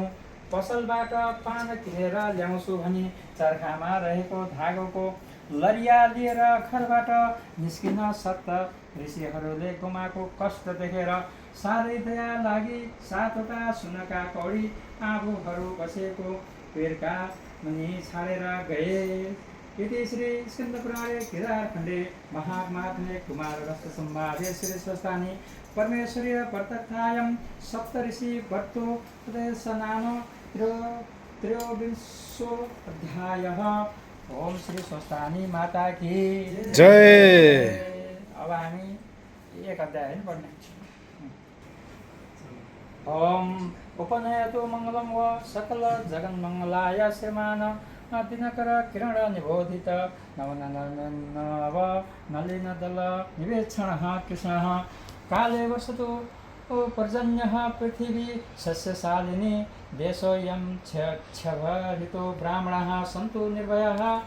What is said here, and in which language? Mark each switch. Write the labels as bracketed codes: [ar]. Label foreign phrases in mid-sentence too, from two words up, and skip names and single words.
[ne] पसलबाट पान किनेर ल्याउँछु भनी चर्खामा रहेको धागोको लरिया लिएर घरबाट निस्किन सप्त ऋषिहरूले गोमाको कष्ट देखेर साह्रै दया लागि 7वटा सुनका कौडी आँबुहरू बसेको पेरका मुनि छाडेर गए। [sa] इति श्री स्कन्दपुराणे केदारखण्डे महात्म्ये कुमाररस संवादे श्री स्वस्थानी परमेश्वरी व्रतकथायां सप्तऋषि व्रतो नाम 23 अध्यायः। [hi] ओम श्री स्वस्थानी माता की जय। [ne] अब हामी 1 अध्याय पढ्ने। [sa] ओम उपनयतु मङ्गलं व सकल जगन्मङ्गलाय श्रीमान दिनकर किरण निबोधित नव नलिन दल निवेक्षणः कृष्णः काले वसतु पर्जन्यः पृथिवी सस्यशालिनी देशोऽयं क्षभरितो ब्राह्मणाः सन्तु निर्भयाः